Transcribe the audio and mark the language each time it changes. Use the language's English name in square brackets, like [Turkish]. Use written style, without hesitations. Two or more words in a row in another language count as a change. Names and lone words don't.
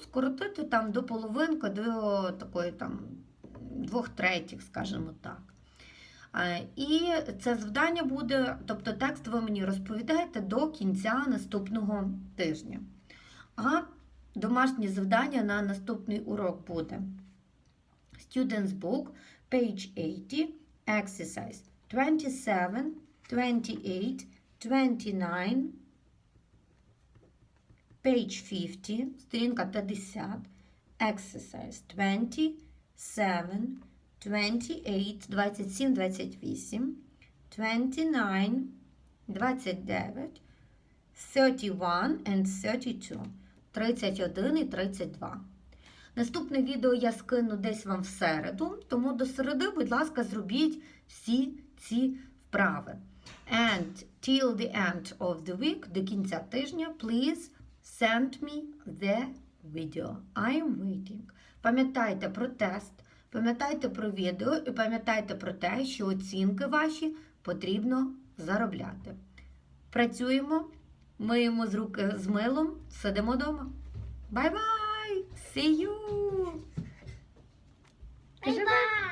[Ukrainian] Скоротити там до половинки, до такої там 2/3, скажімо так. І це завдання буде, тобто текст ви мені розповідаєте до кінця наступного тижня. А домашнє завдання на наступний урок буде [English] Students Book, page 80, exercise 27, 28, 29, page 50, [Ukrainian] сторінка 50, [English] exercise 27, 28, 27, 28, 29, 29, 31 and 32, 31 і 32. [Ukrainian] Наступне відео я скину десь вам в середу, тому до середи, будь ласка, зробіть всі ці вправи. [English] And till the end of the week, [Ukrainian] до кінця тижня, [English] please send me the video. I am waiting. [Ukrainian] Пам'ятайте про тест, пам'ятайте про відео і пам'ятайте про те, що оцінки ваші потрібно заробляти. Працюємо, миємо з руки з милом, сидимо вдома. [English] Bye-bye! See you! Bye-bye!